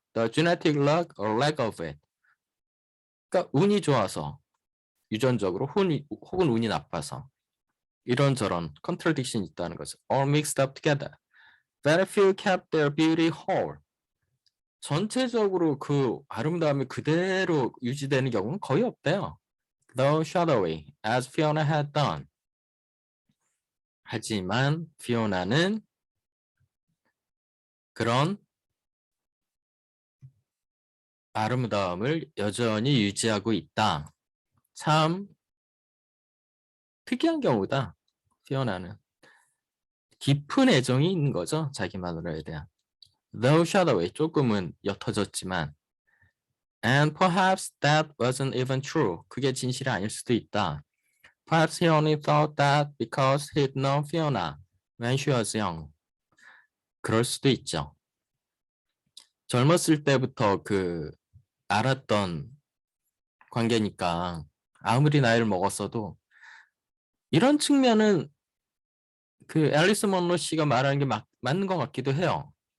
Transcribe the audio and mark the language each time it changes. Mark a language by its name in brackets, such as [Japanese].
[English] The genetic luck or lack of it. [Korean] 그러니까 운이 좋아서 유전적으로 혹은 운이 나빠서 이런저런 컨트라딕션이 있다는 거죠. [English] All mixed up together. Very few kept their beauty whole. [Korean] 전체적으로 그 아름다움이 그대로 유지되는 경우는 거의 없대요. [English] Though shadowy, as Fiona had done. [Korean] 하지만 피오나는 그런 아름다움을 여전히 유지하고 있다. 참 특이한 경우다. 피오나는 깊은 애정이 있는 거죠. 자기 마누라에 대한. [English] Though shadowy, [Korean] 조금은 옅어졌지만 [English] And perhaps that wasn't even true. [Korean] 그게 진실이 아닐 수도 있다. [English] Perhaps he only thought that because he'd known Fiona when she was young. [Korean] 그럴 수도 있죠. 젊었을 때부터 그 알았던 관계니까 아무리 나이를 먹었어도 이런 측면은 그 앨리스 먼로 씨가 말하는 게 맞는 것 같기도 해요.